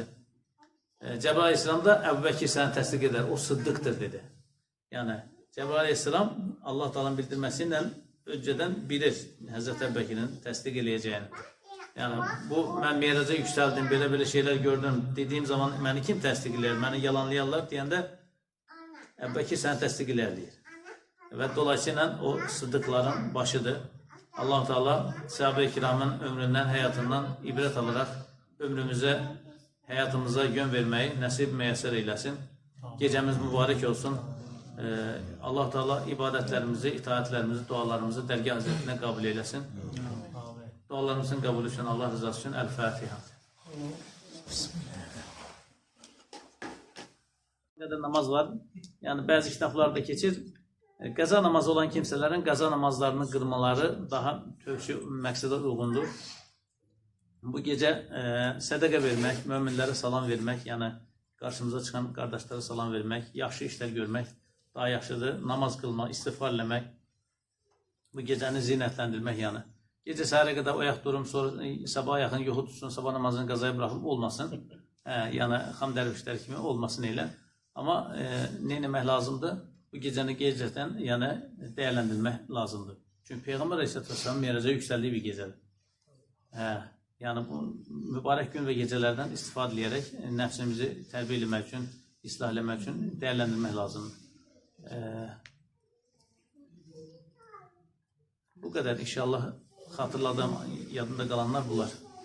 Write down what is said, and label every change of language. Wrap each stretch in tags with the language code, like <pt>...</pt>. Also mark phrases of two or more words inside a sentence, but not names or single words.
<tr>Cebrail aleyhisselam da Ebubekir səni təsdiq eder, o Sıddıqdır dedi. Yani Cebrail aleyhisselam Allah Teala'nın bildirmesiyle önceden bilir Hazreti Ebubekir'in təsdiq eləyəcəyini. Yani bu mən meyraca yükseldim, böyle şeyler gördüm dediğim zaman beni kim təsdiq elər, beni yalanlayarlar</tr> <az>deyəndə Ebubekir səni təsdiq elər deyir.</az> <tr>Ve dolayısıyla o sıddıkların başıdır. Allah Teala sahabe-i kiramın ömründen, hayatından ibret alarak ömrümüze, hayatımıza yön vermeyi nasip müyesser eylesin. Gecemiz mübarek olsun. Allah Teala ibadetlerimizi, itaatlerimizi, dualarımızı dergah hazretine kabul eylesin. Dualarımızın kabulü için, Allah rızası için El-Fatiha. Ne de namaz var. Yani bazı kitaplarda geçir.</tr> <az>Qəza namazı olan kimselerin qəza namazlarını kırmaları daha tövsü məqsədə uyğundur. Bu gece sədəqə vermək, möminlərə salam vermək, yəni</az> <tr>karşımıza çıkan kardeşlere</tr> <az>salam vermək, yaxşı işler görmək daha yaxşıdır. Namaz kılmaq, istiğfar eləmək, bu gecəni zinətləndirmək yəni. Gece səhərə qədər oyaq durum, sonra sabaha yaxın yuxu tutsun, sabah namazını qazaya bıraxıb olmasın. Yəni xam dərvişlər kimi olmasın elə. Amma nə etmək lazımdır? Bu gecəni gecədən yəni değerlendirmək lazımdır.</az> <tr>Çünkü Peygamber Aleyhisselatü Vesselam meyraca yükseldiği bir gecedir. Yani bu mübarek gün ve gecelerden istifade edərək</tr> <az>nəfsimizi tərbiyə etmək üçün, islah etmək üçün</az> <tr>değerlendirmək lazımdır. Bu kadar inşallah hatırladığım, yadımda kalanlar bunlar.</tr>